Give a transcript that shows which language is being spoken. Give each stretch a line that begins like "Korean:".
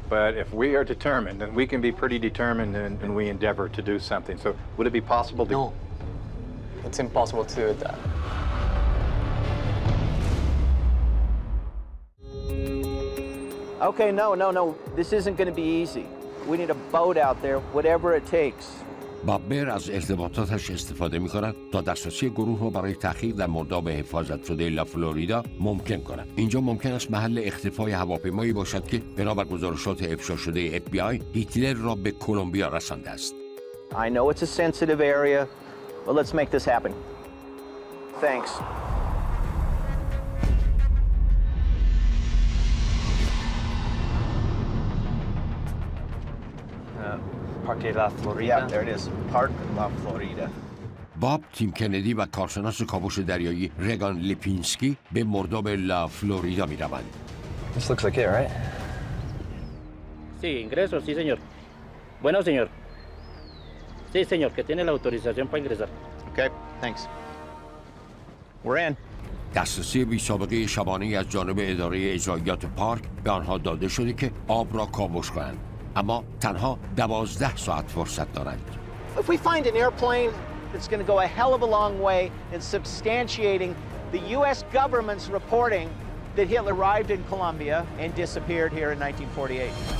English: But if we are determined, and we can be pretty determined and we endeavor to do something, so would it be possible to... No. It's impossible to do that. Okay, no. This isn't going to be easy. We need a boat out there, whatever it takes.
Persian: بابر از ارتباطاتش استفاده می‌کند تا دسترسی گروه را برای تحقیق در مرداب حفاظت شده لا فلوریدا ممکن کند. اینجا ممکن است محل اختفای هواپیمایی باشد که بنابر گزارشات افشا شده FBI هیتلر را به کلمبیا رسانده است.
English: I know it's a sensitive area, Well, let's make this happen. Thanks. Parque La Florida. Yeah, there it is. Park La Florida.
Persian: باب، تیم کندی و کارشناس کاوش دریایی رگان لیپینسکی به مرداب لا فلوریدا می روند.
English: This looks like it, right?
Spanish: Sí, ingreso, sí, señor. Bueno, señor. Sí, señor, que tiene la autorización para ingresar.
English: Okay, thanks. We're in.
Persian: دسترسی بی سابقه شبانه از جانب اداره اجرایات پارک به آنها داده شده که آب را کاوش کنند، اما تنها 12 ساعت فرصت دارند.
English: If we find an airplane, it's going to go a hell of a long way in substantiating the U.S. government's reporting that Hitler arrived in Colombia and disappeared here in 1948.